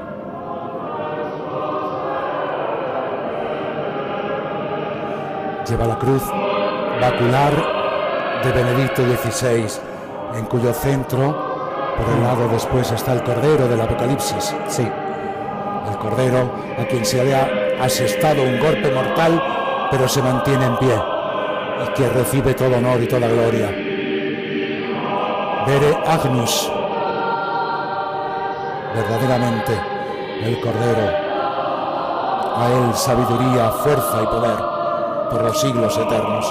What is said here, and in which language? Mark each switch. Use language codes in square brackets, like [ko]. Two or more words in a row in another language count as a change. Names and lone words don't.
[es] Lleva la cruz bacular de Benedicto XVI, en cuyo centro, por el lado después, está el Cordero del Apocalipsis. Sí, el Cordero a quien se le ha asestado un golpe mortal, pero se mantiene en pie y que recibe todo honor y toda gloria. [la] Vere Agnus, [es] verdaderamente el Cordero. A él sabiduría, fuerza y poder por los siglos eternos.